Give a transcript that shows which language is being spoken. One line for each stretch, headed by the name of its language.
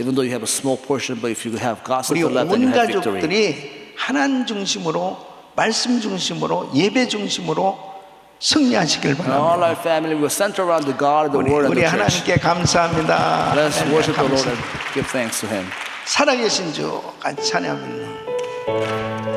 English: Even though you have a small portion, but if you have
Korean: 우리
English: God-centered life, then you
Korean: 온
English: have victory.
Korean: 가족들이 하나님 중심으로 말씀 중심으로 예배 중심으로 승리하시길
English: And
Korean: 바랍니다.
English: all our family will center around the God, the Word, and
Korean: 우리
English: the church.
Korean: 하나님께 감사합니다.
English: Let's
Korean: 하나님께
English: worship the Lord
Korean: 감사.
English: and give thanks to Him.
Korean: 살아계신 주 같이 찬양합니다.